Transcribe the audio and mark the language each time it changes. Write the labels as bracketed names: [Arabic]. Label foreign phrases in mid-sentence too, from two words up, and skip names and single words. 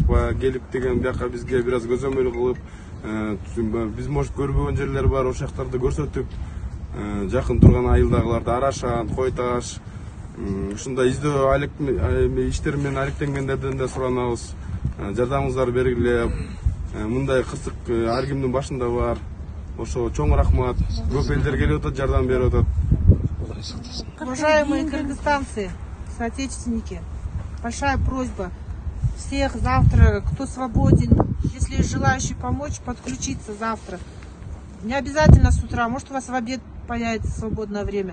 [Kyrgyz] Келип деген бияка бизге бир аз көзөмөл кылып, биз может көрбөгөн жерлер бар, ошол жактарды көрсөтүп, жакын турган айылдагыларды Арашан, Кой Таш, ушундай издөө иштер менен алектенгендерден да суранабыз. Жардамыңыздарды бергиле. Мындай кызык ар кимдин башында бар. Ошо чоң рахмат. Көп элдер келип атат, жардам берип атат. [Russian] Уважаемые кыргызстанцы, соотечественники, большая просьба всех завтра, кто свободен, если есть желающий помочь, подключиться завтра. Не обязательно с утра, может у вас в обед появится свободное время.